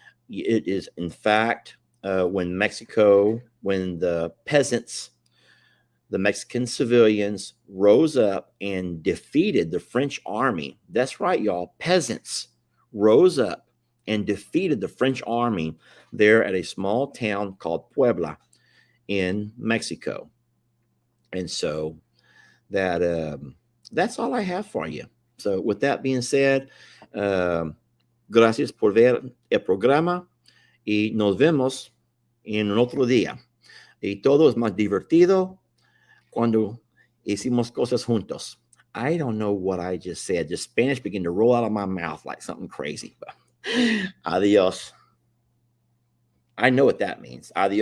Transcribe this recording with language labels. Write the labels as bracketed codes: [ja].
[en] It is, in fact, when the peasants, the Mexican civilians rose up and defeated the French army. That's right, y'all. Peasants rose up and defeated the French army there at a small town called Puebla in Mexico. And so that's all I have for you. [es] So with that being said, gracias por ver el programa y nos vemos en otro día. Y todo es más divertido cuando hicimos cosas juntos. [en] I don't know what I just said. Just Spanish began to roll out of my mouth like something crazy. Adios. I know what that means. Adios.